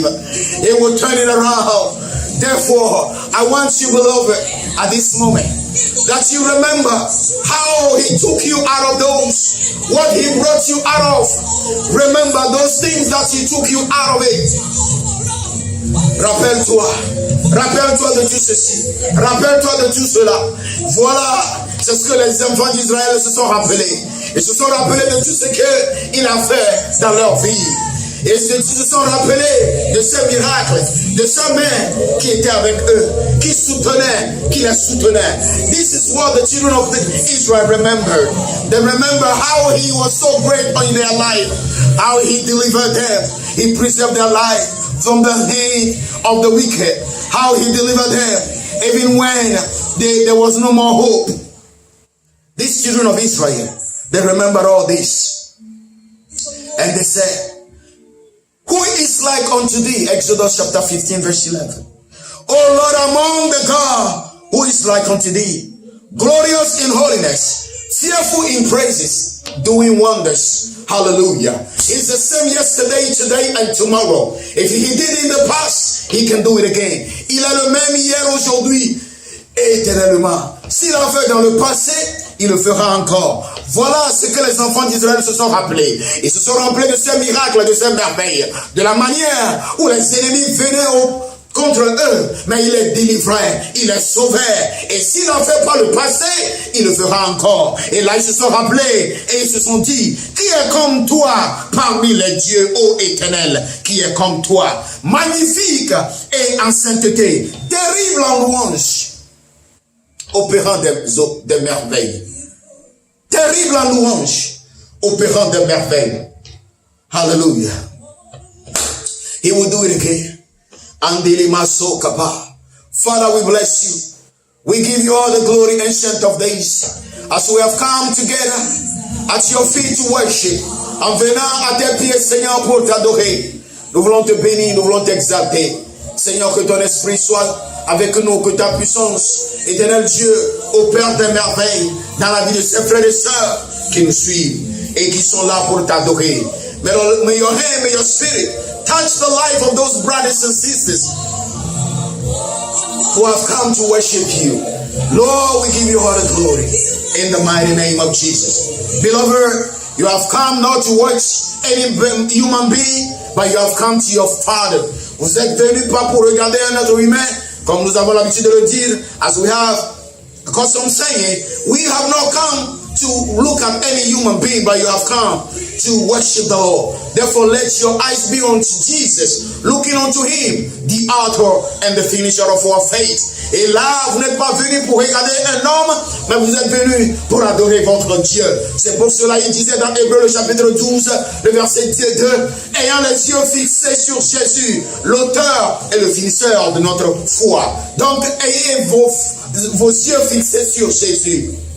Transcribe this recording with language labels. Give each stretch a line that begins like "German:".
English: He will turn it around. Therefore, I want you, beloved, at this moment, that you remember how he took you out of those, what he brought you out of. Remember those things that he took you out of it.
French: Rappelle-toi de tout ceci. Rappelle-toi de tout cela. Voilà, c'est ce que les enfants d'Israël se sont rappelés. Ils se sont rappelés de tout ce qu'il a fait dans leur vie. Et ils se sont rappelés de ces miracles, de sa main qui était avec eux, qui les soutenait.
English: This is what the children of Israel remembered. They remember how he was so great in their life, how he delivered them, he preserved their life from the hand of the wicked, how he delivered them even when there was no more hope. These children of Israel, they remember all this. And they said, who is like unto thee? Exodus chapter 15 verse 11. O Lord, among the God, who is like unto thee? Glorious in holiness, fearful in praises, doing wonders. Hallelujah. He's the same yesterday, today, and tomorrow. If he did it in the past, he can do it again.
French: Il est le même hier, aujourd'hui, et éternellement. S'il l'a fait dans le passé, il le fera encore. Voilà ce que les enfants d'Israël se sont rappelés. Ils se sont rappelés de ces miracles, de ces merveilles, de la manière où les ennemis venaient contre eux, mais il les délivrait, il les sauvait. Et s'il n'en fait pas le passé, il le fera encore. Et là, ils se sont rappelés et ils se sont dit, qui est comme toi parmi les dieux, ô Éternel, qui est comme toi, magnifique et en sainteté, terrible en louange, opérant des merveilles. Terrible en louange, opérant des merveilles.
English: Hallelujah. He will do it again. Father, we bless you. We give you all the glory, Ancient of Days, as we have come together at your feet to worship.
French: En venant à tes pieds, Seigneur, pour t'adorer. Nous voulons te bénir, nous voulons t'exalter. Seigneur, que ton esprit soit avec nous, que ta puissance, éternel Dieu, opère des merveilles dans la vie de ces frères et sœurs qui nous suivent et qui sont là pour t'adorer.
English: May your hand, may your spirit touch the life of those brothers and sisters who have come to worship you. Lord, we give you all the glory in the mighty name of Jesus. Beloved, you have come not to watch any human being, but you have come to your Father
French: Vous êtes venus pas pour regarder un être humain, comme nous avons l'habitude de le dire,
English: as we have custom saying, we have not come to look at any human being, but you have come to worship the Lord. Therefore, let your eyes be on Jesus, looking unto Him, the author and the finisher of our faith.
French: Et là, vous n'êtes pas venus pour regarder un homme, mais vous êtes venus pour adorer votre Dieu. C'est pour cela qu'il disait dans Hébreux le chapitre 12, le verset 2, ayant les yeux fixés sur Jésus, l'auteur et le finisseur de notre foi. Donc, ayez vos yeux fixés sur Jésus.